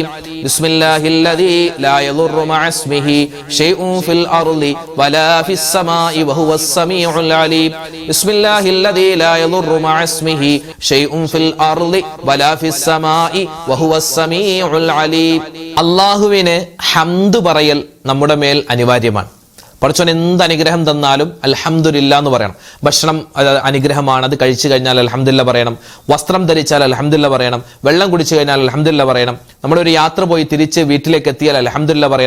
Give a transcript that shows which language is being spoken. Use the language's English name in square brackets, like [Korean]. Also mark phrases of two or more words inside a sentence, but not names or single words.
[Arabic] بسم الله الذي لا يضر مع اسمه شيء في الأرض ولا في السماء وهو السميع العليم. بسم الله الذي لا يضر مع اسمه شيء في الأرض ولا في السماء وهو السميع العليم. [Malayalam] അല്ലാഹുവിനെ ഹംദ് പറയൽ നമ്മുടെ മേൽ അനിവാര്യമാണ്. പടച്ചോൻ എന്ത് അനുഗ്രഹം തന്നാലും അൽഹംദുലില്ലാ എന്ന് പറയണം. ഭക്ഷണം അനുഗ്രഹമാണ്, അത് കഴിച്ചു കഴിഞ്ഞാൽ അൽഹംദുലില്ലാ പറയണം. വസ്ത്രം ധരിച്ചാൽ അൽഹംദുലില്ലാ പറയണം. വെള്ളം കുടിച്ചു കഴിഞ്ഞാൽ അൽഹംദുലില്ലാ പറയണം. നമ്മളൊരു യാത്ര പോയി തിരിച്ച് വീട്ടിലേക്ക് എത്തിയാൽ അൽഹംദുലില്ലാ പറയണം.